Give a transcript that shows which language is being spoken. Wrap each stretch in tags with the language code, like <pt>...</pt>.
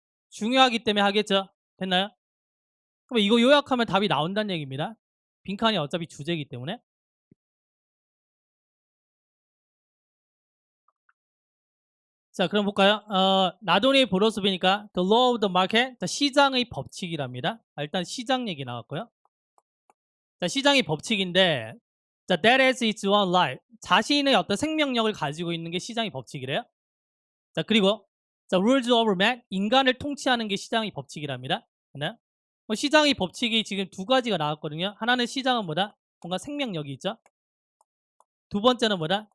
<ko>중요하기 때문에 하겠죠. 됐나요? 그럼 이거 요약하면 답이 나온다는 얘기입니다. 빈칸이 어차피 주제이기 때문에. 자, 그럼 볼까요? 나돈의 보로스비니까</ko> <en>the law of the market,</en> <ko>자, 시장의 법칙이랍니다. 일단 시장 얘기 나왔고요. 자, 시장의 법칙인데 자,</ko> <en>that is its own life.</en> <ko>자신의 어떤 생명력을 가지고 있는 게 시장의 법칙이래요. 자, 그리고 자,</ko> <en>rules of man,</en> <ko>인간을 통치하는 게 시장의 법칙이랍니다. 네? 시장의 법칙이 지금 2가지가 나왔거든요. 하나는 시장은 뭐다? 뭔가 생명력이 있죠. 두 번째는 뭐다?</ko>